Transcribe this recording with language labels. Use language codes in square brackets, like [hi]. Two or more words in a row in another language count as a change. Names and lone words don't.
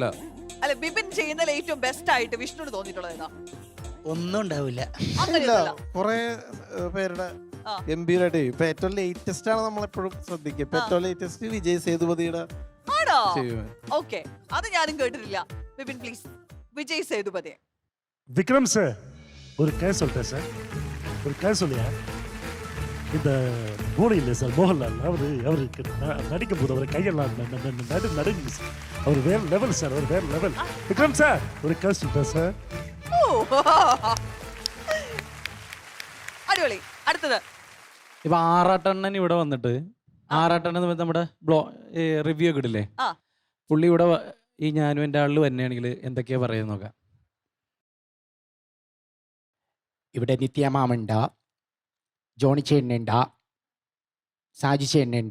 [ml] അല്ല, ബിപിൻ ചെയ്യുന്നതിൽ ഏറ്റവും ബെസ്റ്റ് ആയിട്ട് വിഷ്ണുവിന് തോന്നിയിട്ടുള്ളത് ഏതാ? ഒന്നും ഉണ്ടാവില്ല. അങ്ങനെയല്ല, കുറെ പേരുടെ ഗംഭീരമായിട്ട് ചെയ്യും. ഇപ്പൊ ഏറ്റവും ലേറ്റസ്റ്റ് ആണ് നമ്മളെപ്പോഴും ശ്രദ്ധിക്കുക. ഇപ്പൊ ഏറ്റവും ലേറ്റസ്റ്റ് വിജയ് സേതുപതിയുടെ ആണോ? ചെയ്യുക. ഓക്കെ, അത് ഞാനും കേട്ടിട്ടില്ല. വിപിൻ പ്ലീസ്, വിജയ് സേതുപതി. [ta] விக்ரம் சார் ஒரு கதை சொல்லிட்டேன் சார், ஒரு கதை சொல்லியா? இந்த மூளை இல்லை சார் மோகன்லால், அவருக்கு நடிக்கும் போது அவர் கையெல்லாம் நடுங்குது சார். அவர் வேற லெவல் சார், அவர் வேற லெவல். விக்ரம் சார் ஒரு கதை சொல்லிட்டேன் சார். [ml] അടിപൊളി. അടുത്തത് ഇപ്പൊ ആറാട്ടണ്ണൻ ഇവിടെ വന്നിട്ട്, ആറാട്ടണ്ണൻ നമ്മുടെ റിവ്യൂ ഒക്കെ ഇടില്ലേ, പുള്ളി ഇവിടെ ഈ ഞാനും എൻ്റെ ആളിൽ വന്നെയാണെങ്കിൽ എന്തൊക്കെയാ പറയുന്നത് നോക്കാം. ഇവിടെ നിത്യമാമുണ്ട, ജോണി ചേട്ടനുണ്ട, സാജി ചേട്ടനുണ്ട.